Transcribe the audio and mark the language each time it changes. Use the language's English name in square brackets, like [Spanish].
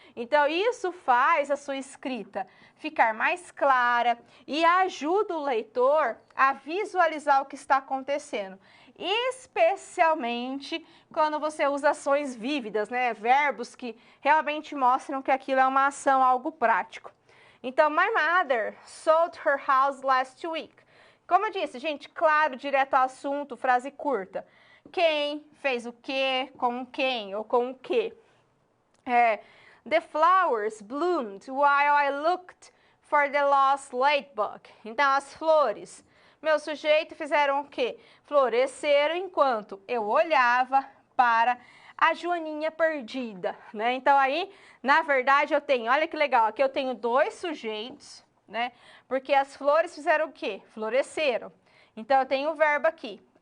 [Portuguese] Então, isso faz a sua escrita ficar mais clara e ajuda o leitor a visualizar o que está acontecendo. Especialmente quando você usa ações vívidas, né? Verbos que realmente mostram que aquilo é uma ação, algo prático. [English] Então, my mother sold her house last week. [Portuguese] Como eu disse, gente, claro, direto ao assunto, frase curta. Quem fez o quê, com quem ou com o quê. [English] The flowers bloomed while I looked for the lost ladybug. [Portuguese] Então, as flores, meu sujeito, fizeram o quê? Floresceram enquanto eu olhava para a joaninha perdida, né? Então, aí, na verdade, eu tenho, olha que legal, aqui eu tenho 2 sujeitos, né? Porque as flores fizeram o quê? Floresceram. Então, eu tenho o verbo aqui.